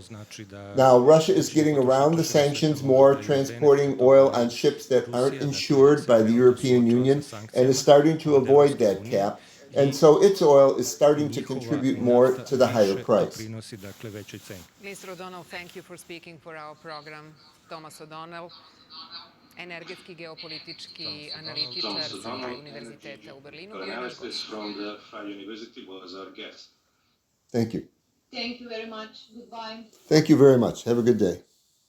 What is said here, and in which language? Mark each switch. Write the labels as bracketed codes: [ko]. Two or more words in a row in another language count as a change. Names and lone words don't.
[en] Now, Russia is getting around the sanctions more, transporting oil on ships that aren't insured by the European Union, and is starting to avoid that cap. And so its oil is starting to contribute more to the higher price. Mr. O'Donnell, thank you for speaking for our program. Thomas O'Donnell, [bs] energetski geopolitički analitičar sa Univerziteta u Berlinu, bio je naš gost. [en] From the Freie University was our guest. Thank you. Thank you very much. Goodbye. Thank you very much. Have a good day.